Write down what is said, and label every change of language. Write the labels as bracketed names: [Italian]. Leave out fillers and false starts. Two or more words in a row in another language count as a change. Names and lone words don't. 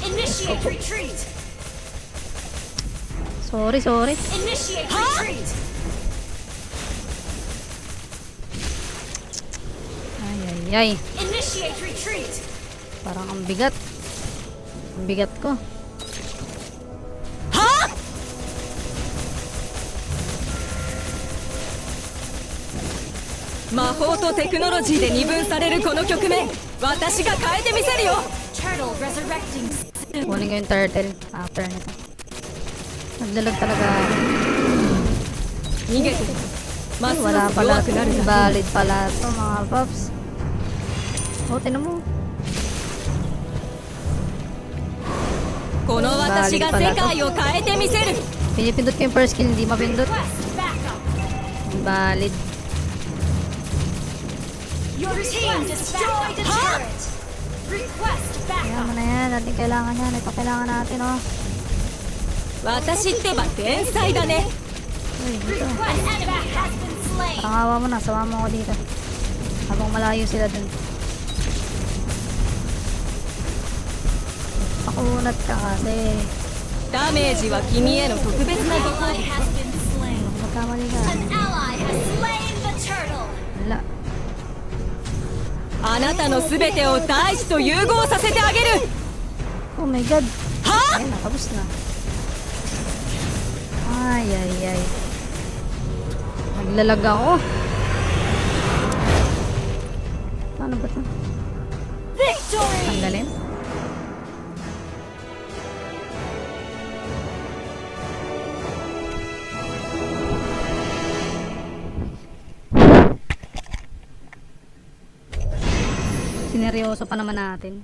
[English] Initiate retreat. Sorry. Initiate retreat. [Filipino] Ay. [English] Initiate retreat. [Filipino] Parang ang bigat. Ang bigat ko. [Japanese] はあ魔法とテクノロジーで二分されるこの局面私が変えてみせるよ [English] Turtle resurrecting. [Filipino] Kunin ko yung turtle after nito. Naglalag talaga. [Japanese] 逃げてもま [Filipino] Ay, [Japanese] す [Filipino] wala [Japanese] ます [Filipino] pala. [Japanese] 弱くなるだけ [Filipino] Valid pala to mga paps. Oh, tinan mo. [Japanese] この私が世界を変えてみせる [Filipino] Pinipindot ko yung [English] first kill, [Filipino] hindi mapindot. [English] Request backup. Valid. Your team destroyed a turret. Request [Filipino] Kaya [English] backup. [Filipino] mo na yan. Natin kailangan yan. Ito kailangan natin, oh. [Japanese] 私ってば天才だね [Filipino] Uy, dito. [English] An enemy has been slain. [Filipino] Parang awa mo na. Sama mo ako dito. Habang malayo sila dun. Pakunat ka kasi. [Japanese] ダメージは君への特別なご褒 [English] Ally has been slain. [Filipino] Magkamali ka. [English] An ally has slain the turtle. [Filipino] Wala. [Japanese] あなたの全てを大地と融合させてあげる [English] Oh my god. は [Filipino] Ayun, natapos na. Ay. Naglalag ako. Paano ba ito? [English] Victory. [Filipino] Tanggalin? Sineryoso pa naman natin.